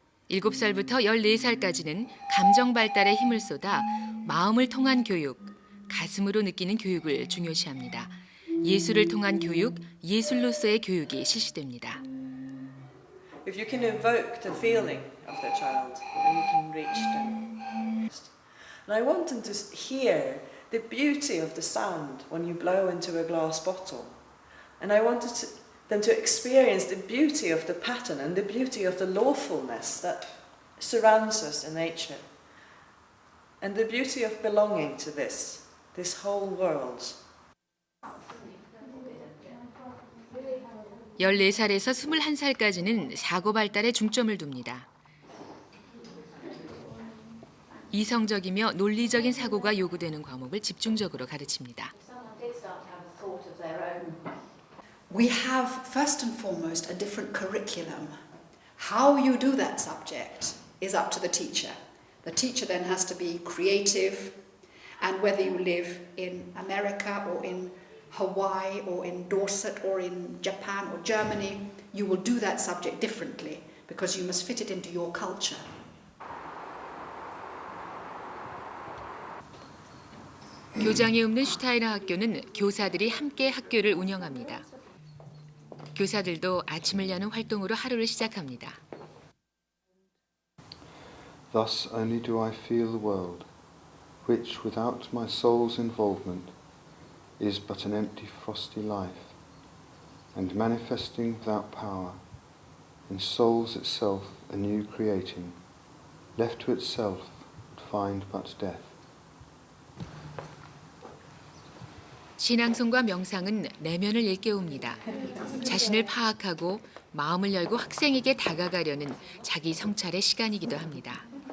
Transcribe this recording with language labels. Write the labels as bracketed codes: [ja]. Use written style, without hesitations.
[ko] 7살부터 14살까지는 감정 발달에 힘을 쏟아 마음을 통한 교육, 가슴으로 느끼는 교육을 중요시합니다. 예술을 통한 교육, 예술로서의 교육이 실시됩니다. [en] If you can evoke the feeling of the child, then you can reach them. And I want them to hear the beauty of the sound when you blow into a glass bottle. And I wanted them to experience the beauty of the pattern and the beauty of the lawfulness that surrounds us in nature. And the beauty of belonging to this whole world. [ko] 14살에서 21살까지는 사고 발달에 중점을 둡니다. 이성적이며 논리적인 사고가 요구되는 과목을 집중적으로 가르칩니다. [en] We have, first and foremost, a different curriculum. How you do that subject is up to the teacher. The teacher then has to be creative, and whether you live in America or in Hawaii or in Dorset or in Japan or Germany, you will do that subject differently because you must fit it into your culture. [ko] 교장이 없는 슈타이너 학교는 교사들이 함께 학교를 운영합니다. 교사들도 아침을 여는 활동으로 하루를 시작합니다. [en] Thus only do I feel the world, which without my soul's involvement is but an empty frosty life, and manifesting without power, in souls itself anew creating, left to itself would find but death. [ko] 신앙송과 명상은 내면을 일깨웁니다. 자신을 파악하고 마음을 열고 학생에게 다가가려는 자기 성찰의 시간이기도 합니다.